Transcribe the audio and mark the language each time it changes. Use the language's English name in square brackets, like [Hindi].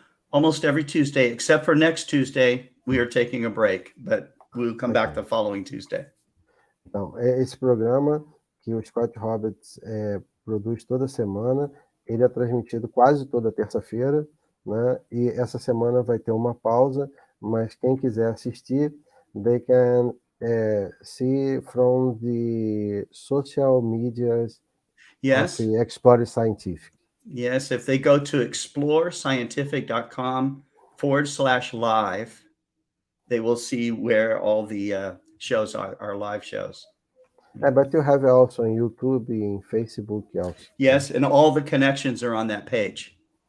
[English] Almost every Tuesday, except for next Tuesday, we are taking a break, but we'll come back the following Tuesday. [Portuguese] Então, esse programa que o Scott Roberts produz toda semana, ele é transmitido quase toda terça-feira, né? E essa semana vai ter uma pausa, mas quem quiser assistir, [English] they can see from the social medias Yes. of Explore Scientific. Yes, if they go to explorescientific.com/live, they will see where all the shows are live shows. But you have also on YouTube and Facebook also. Yes, and all the connections are on that page.